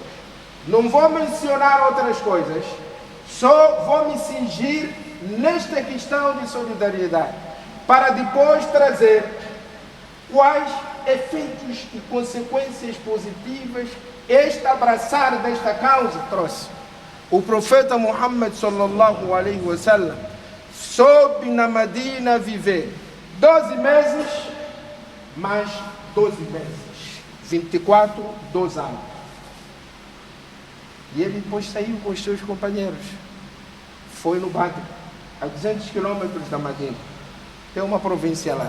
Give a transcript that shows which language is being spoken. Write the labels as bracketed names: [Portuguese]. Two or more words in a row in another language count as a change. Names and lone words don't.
[Portuguese] Não vou mencionar outras coisas, só vou me cingir nesta questão de solidariedade, para depois trazer quais efeitos e consequências positivas este abraçar desta causa trouxe. O profeta Muhammad [Arabic] صلى الله عليه وسلم [Portuguese] soube na Medina viver 12 meses, mais 12 meses, 24, 2 anos. E ele depois saiu com os seus companheiros, foi no Badr, a 200 quilômetros da Medina, tem uma província lá.